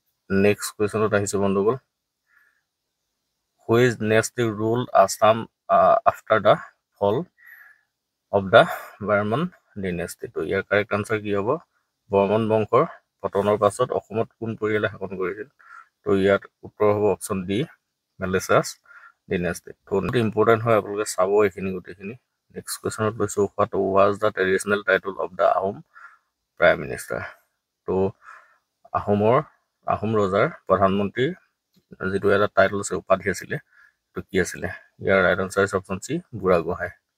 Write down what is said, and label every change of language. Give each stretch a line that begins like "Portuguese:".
Assamese: Next কুৱেশ্যনত আহিছোঁ বন্ধুসকল,
English: Which dynasty rule Assam after the fall of the Barman dynasty.
Assamese: তো ইয়াৰ কাৰেক্ট আনচাৰ কি হ'ব? বৰ্মন বংশৰ পতনৰ পাছত অসমত কোন পৰিয়ালে শাসন কৰিছিল? তো ইয়াত উত্তৰ হ'ব অপশ্যন ডি, মেলেচাছ ডিনেষ্টি। তো ইম্পৰ্টেণ্ট হয়, আপোনালোকে চাব এইখিনি গোটেইখিনি। নেক্সট কুৱেশ্যনত লৈছোঁ,
English: What was the traditional title of the Ahom prime minister?
Assamese: তো আহোম ৰজাৰ প্ৰধানমন্ত্ৰীৰ যিটো এটা টাইটল আছে, উপাধি আছিলে, তো কি আছিলে?
English: Your right answer is option C, Burhagohain.